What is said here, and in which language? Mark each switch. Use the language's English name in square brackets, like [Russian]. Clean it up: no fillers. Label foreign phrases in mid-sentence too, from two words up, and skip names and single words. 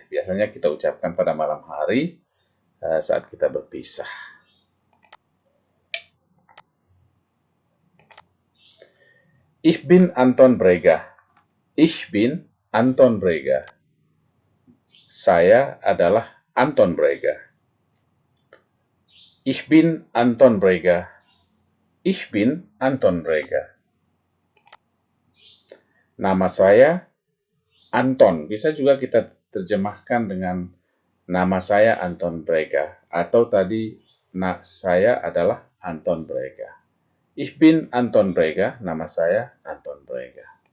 [Indonesian] Biasanya kita ucapkan pada malam hari saat kita berpisah. [German] Ich bin Anton Breger. Ich bin Anton Breger. [Indonesian] Saya adalah Anton Breger. [German] Ich bin Anton Breger. Ich bin Anton Breger. [Indonesian] Nama saya Anton. Bisa juga kita terjemahkan dengan nama saya Anton Breger. Atau tadi saya adalah Anton Breger. [German] Ich bin Anton Breger. [Indonesian] Nama saya Anton Breger.